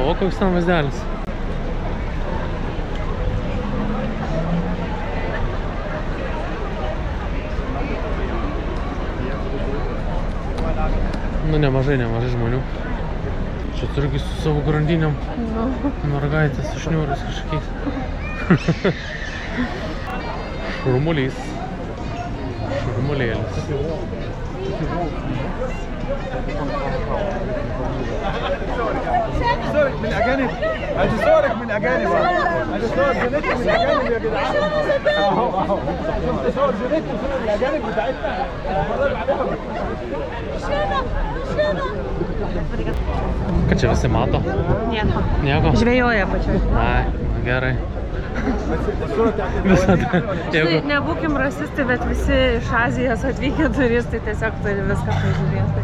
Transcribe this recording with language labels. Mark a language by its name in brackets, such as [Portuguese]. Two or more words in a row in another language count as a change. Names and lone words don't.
[Lithuanian] O koks ten vaizdelis? Nu, nemažai žmonių. Čia turgi su savo grandinėm. Mergaitės išniūrus kažkokiais. Šurmulys. Šurmulėlis. [Arabic] صورك من الأجانب، هاتي صورك من الأجانب، هاتي صور جنتك من الأجانب يا جدعان. أهو شفت صور جنتك وصور الأجانب بتاعتنا. [Lithuanian] Kad čia visi mato? Nieko. Nieko? Žvejoja pačioj. Ai, gerai. Visada. Žinai, nebūkim rasistai, bet visi iš Azijos atvykę turistai tiesiog turi viską pažiūrėti.